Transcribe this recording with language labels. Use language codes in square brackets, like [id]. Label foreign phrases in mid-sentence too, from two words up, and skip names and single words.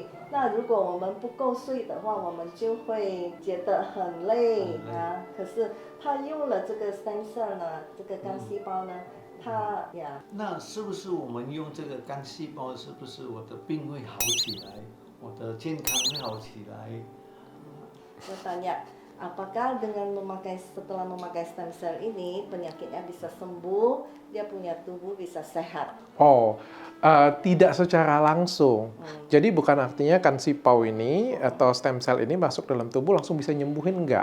[zh] 那如果我们不够睡的话，我们就会觉得很累啊。可是他用了这个 [en] stem cell [zh] 呢，这个干细胞呢，它呀，那是不是我们用这个干细胞，是不是我的病会好起来，我的健康会好起来？ [id] 我 tanya, apakah dengan setelah memakai [en] stem cell [id] ini penyakitnya bisa sembuh, dia punya tubuh bisa sehat? Oh, tidak secara langsung. Jadi bukan artinya kansipau ini atau [en] stem cell [id] ini masuk dalam tubuh langsung bisa nyembuhin, enggak.